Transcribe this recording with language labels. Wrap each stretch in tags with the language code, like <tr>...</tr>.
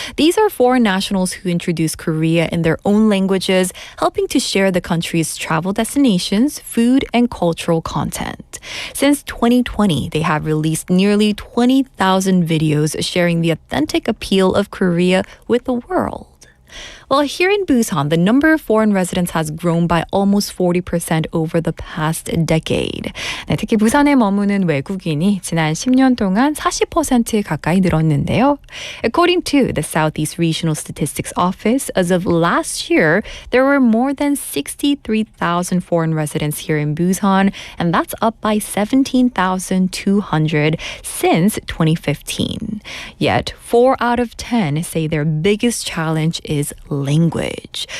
<en>These are foreign nationals who introduce Korea in their own languages, helping to share the country's travel destinations, food, and cultural content. Since 2020, they have released nearly 20,000 videos sharing the authentic appeal of Korea with the world. Well, here in Busan, the number of foreign residents has grown by almost 40% over the past decade.</en> <ko>네, 특히 부산에 머무는 외국인이 지난 10년 동안 40% 가까이 늘었는데요.</ko> <en>According to the Southeast Regional Statistics Office, as of last year, there were more than 63,000 foreign residents here in Busan, and that's up by 17,200 since 2015. Yet, 4 out of 10 say their biggest challenge is language.</en>